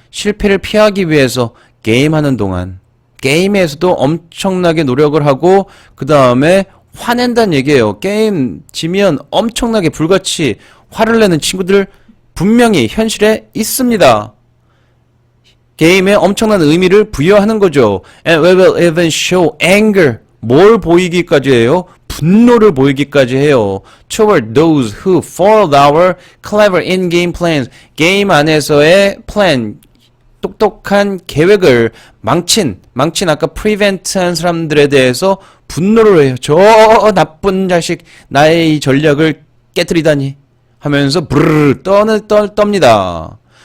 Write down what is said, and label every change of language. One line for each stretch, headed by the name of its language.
Korean: 실패를 피하기 위해서 게임하는 동안. 게임에서도 엄청나게 노력을 하고 그 다음에 화낸다는 얘기예요. 게임 지면 엄청나게 불같이 화를 내는 친구들 분명히 현실에 있습니다. 게임에 엄청난 의미를 부여하는 거죠.
English: And we will even show anger.
Korean: 뭘 보이기까지 해요? 분노를 보이기까지 해요.
English: Toward those who foiled our clever in-game plans.
Korean: 게임 안에서의 plan, 똑똑한 계획을 망친 아까 prevent한 사람들에 대해서 분노를 해요. 저 나쁜 자식 나의 이 전략을 깨뜨리다니 하면서 브르르 떱니다.